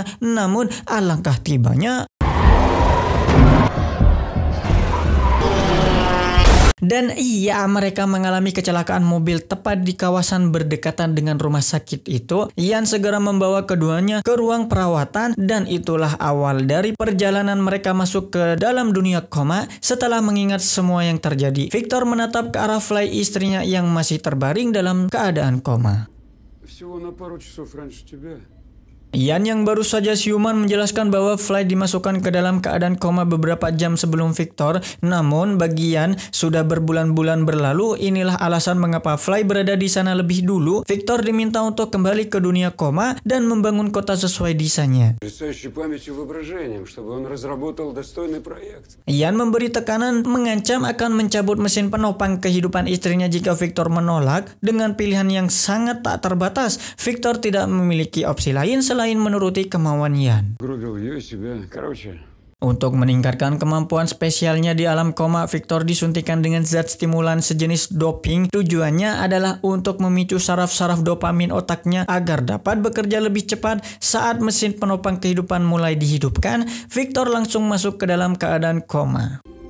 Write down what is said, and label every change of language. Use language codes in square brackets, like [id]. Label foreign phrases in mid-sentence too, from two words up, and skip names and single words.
[id] Namun, alangkah tibanya dan iya, mereka mengalami kecelakaan mobil tepat di kawasan berdekatan dengan rumah sakit itu. Ian segera membawa keduanya ke ruang perawatan, dan itulah awal dari perjalanan mereka masuk ke dalam dunia koma. Setelah mengingat semua yang terjadi, Victor menatap ke arah Fly, istrinya yang masih terbaring dalam keadaan koma. [ru] Всего на пару часов раньше тебя. [id] Ian yang baru saja siuman menjelaskan bahwa Fly dimasukkan ke dalam keadaan koma beberapa jam sebelum Victor. Namun bagi Ian, sudah berbulan-bulan berlalu. Inilah alasan mengapa Fly berada di sana lebih dulu. Victor diminta untuk kembali ke dunia koma dan membangun kota sesuai desainnya. [ru] Потрясающей памятью и воображением, чтобы он разработал достойный проект. [id] Ian memberi tekanan, mengancam akan mencabut mesin penopang kehidupan istrinya jika Victor menolak. Dengan pilihan yang sangat tak terbatas, Victor tidak memiliki opsi lain selain menuruti kemauan Ian. [ru] Гробил ее и себя. Короче, [id] Untuk meningkatkan kemampuan spesialnya di alam koma, Victor disuntikan dengan zat stimulan sejenis doping. Tujuannya adalah untuk memicu saraf-saraf dopamin otaknya agar dapat bekerja lebih cepat. Saat mesin penopang kehidupan mulai dihidupkan, Victor langsung masuk ke dalam keadaan koma.